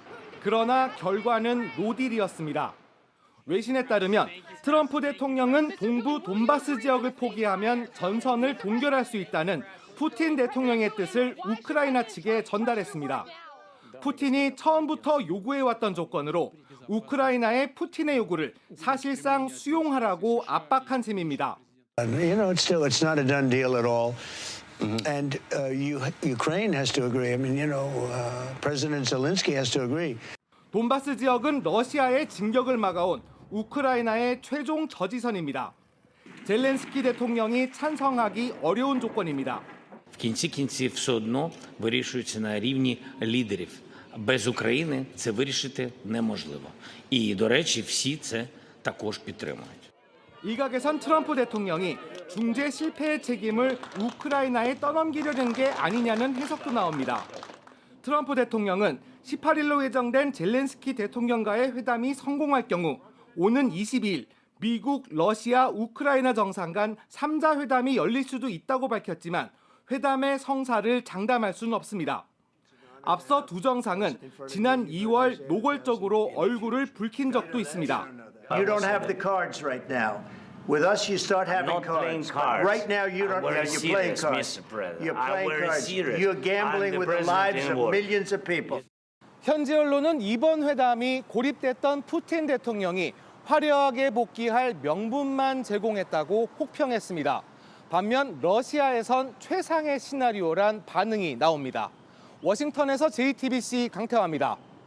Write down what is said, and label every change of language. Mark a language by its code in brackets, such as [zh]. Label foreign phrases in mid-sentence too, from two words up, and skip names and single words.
[ko] 그러나 결과는 노딜이었습니다. 외신에 따르면 트럼프 대통령은 동부 돈바스 지역을 포기하면 전선을 동결할 수 있다는 푸틴 대통령의 뜻을 우크라이나 측에 전달했습니다. 푸틴이 처음부터 요구해왔던 조건으로 우크라이나의 푸틴의 요구를 사실상 수용하라고 압박한 셈입니다. [en] It's not a done deal at all. And Ukraine has to agree. I mean, President Zelensky has to agree. [ko] 돈바스 지역은 러시아의 진격을 막아온 우크라이나의 최종 저지선입니다. 젤렌스키 대통령이 찬성하기 어려운 조건입니다. [uk] В кінці кінців все одно вирішується на рівні лідерів. Без України це вирішити неможливо. І, до речі, всі це також підтримують. [ko] 일각에선 트럼프 대통령이 중재 실패의 책임을 우크라이나에 떠넘기려는 게 아니냐는 해석도 나옵니다. 트럼프 대통령은 18일로 예정된 젤렌스키 대통령과의 회담이 성공할 경우 오는 22일 미국, 러시아, 우크라이나 정상 간 3자 회담이 열릴 수도 있다고 밝혔지만 회담의 성사를 장담할 수는 없습니다. 앞서 두 정상은 지난 2월 노골적으로 얼굴을 붉힌 적도 있습니다. [en] You don't have the cards right now. With us, you start having not playing cards. Right now, you don't. We're You're playing serious, cards. Mr. President. You're playing We're cards. serious. You're gambling I'm the with the lives president in of war. millions of people. [ko] 현지 언론은 이번 회담이 고립됐던 푸틴 대통령이 화려하게 복귀할 명분만 제공했다고 혹평했습니다. 반면 러시아에선 최상의 시나리오란 반응이 나옵니다. 워싱턴에서 JTBC 강태화입니다.